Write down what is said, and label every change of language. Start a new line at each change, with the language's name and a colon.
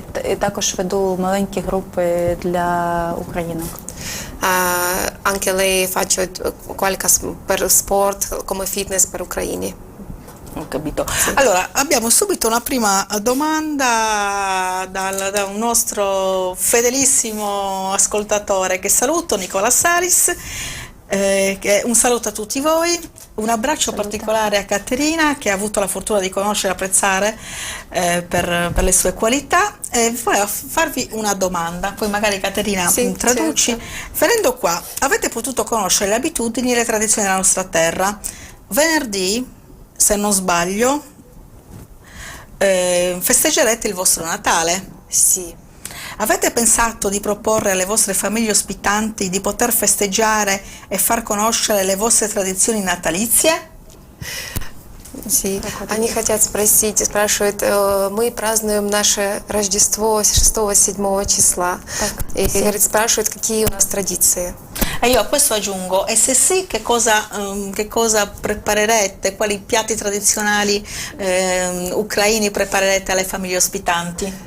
Ukrainian: І також веду маленькі групи для українок.
Italian: Anche lei faccio qualche per sport come fitness per ucraini. Ho capito. Sì. Allora, abbiamo subito una prima domanda da un nostro fedelissimo ascoltatore che saluto, Nicola Saris. Un saluto a tutti voi, un abbraccio particolare a Caterina che ha avuto la fortuna di conoscere e apprezzare per le sue qualità, e volevo farvi una domanda, poi magari Caterina traduci. Certo. Venendo qua, avete potuto conoscere le abitudini e le tradizioni della nostra terra. Venerdì, se non sbaglio, festeggerete il vostro Natale. Sì. Avete pensato di proporre alle vostre famiglie ospitanti di poter festeggiare e far conoscere le vostre tradizioni natalizie? Sí.
Russian: Они хотят спросить, спрашивают, мы празднуем наше Рождество 6-7 числа. И говорит, спрашивают, какие у нас традиции.
Italian: E io a questo aggiungo, e se sì, che cosa preparerete, quali piatti tradizionali ucraini preparerete alle famiglie ospitanti?